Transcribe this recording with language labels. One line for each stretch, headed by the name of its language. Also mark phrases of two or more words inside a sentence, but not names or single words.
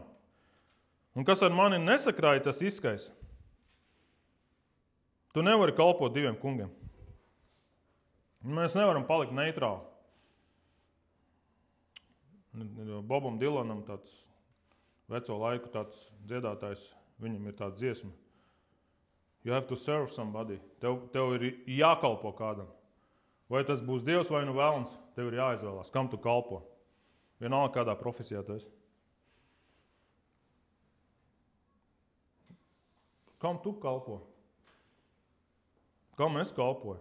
Latvian: Un kas ar mani nesakrāja, tas izskais. Tu nevari kalpot diviem kungiem. Mēs nevaram palikt neitrāli. Bobam Dylanam, tāds veco laiku tāds dziedātājs, viņam ir tāda dziesma.
English: You have to serve somebody.
Latvian: Tev ir jākalpo kādam. Vai tas būs Dievs vai nu velns, tev ir jāizvēlās, kam tu kalpo. Vienalga kādā profesijā tu esi. Kam tu kalpo? Kam es kalpoju?